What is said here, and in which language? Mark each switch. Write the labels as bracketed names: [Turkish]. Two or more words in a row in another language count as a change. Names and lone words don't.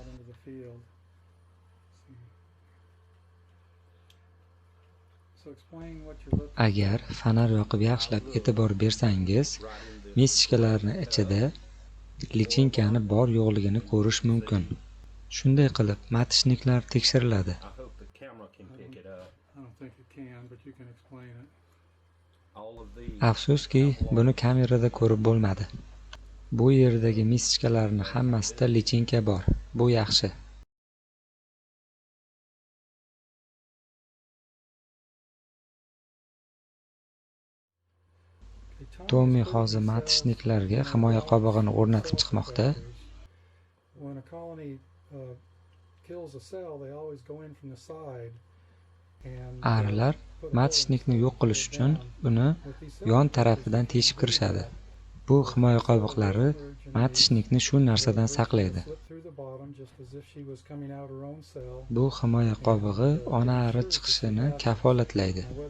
[Uzbek] Agar fonar yoqib yaxshilab e'tibor bersangiz, mischkalarning ichida lichinkani bor yo'qligini ko'rish mumkin. Shunday qilib matishniklar tekshiriladi. [English] I don't think it can, but you can explain it. [Uzbek] Afsuski, buni kamerada ko'rib bo'lmadi. Bu yerdagi mischkalarning hammasida lichinka bor. Bu yaxshi. Tommy hozir matishniklarga himoya qobig'ini o'rnatib chiqmoqda. [English] When a colony kills a cell, they always go in from the side. [Uzbek] Arlar matishnikni yo'q qilish uchun uni yon tarafidan teshib kirishadi. Bu himoya qobiqlari matishnikni shu narsadan saqlaydi. Bu himoya qobig'i ona ari chiqishini kafolatlaydi.